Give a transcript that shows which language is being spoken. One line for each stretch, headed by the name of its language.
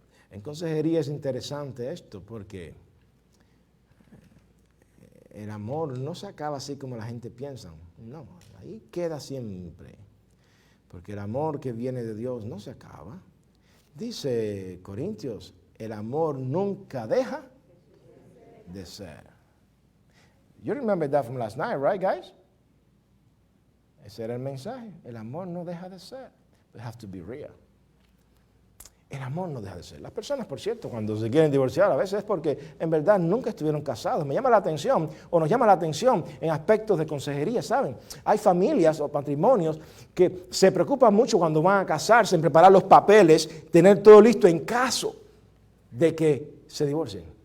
Spanish: En consejería es interesante esto porque el amor no se acaba así como la gente piensa. No, ahí queda siempre. Porque el amor que viene de Dios no se acaba. Dice Corintios, el amor nunca deja de ser.
English: You remember that from last night, right, guys?
Spanish: Ese era el mensaje. El amor no deja de ser.
English: We have to be real.
Spanish: El amor no deja de ser. Las personas, por cierto, cuando se quieren divorciar, a veces es porque en verdad nunca estuvieron casados. Me llama la atención, o nos llama la atención en aspectos de consejería, ¿saben? Hay familias o matrimonios que se preocupan mucho cuando van a casarse, en preparar los papeles, tener todo listo en caso de que se divorcien.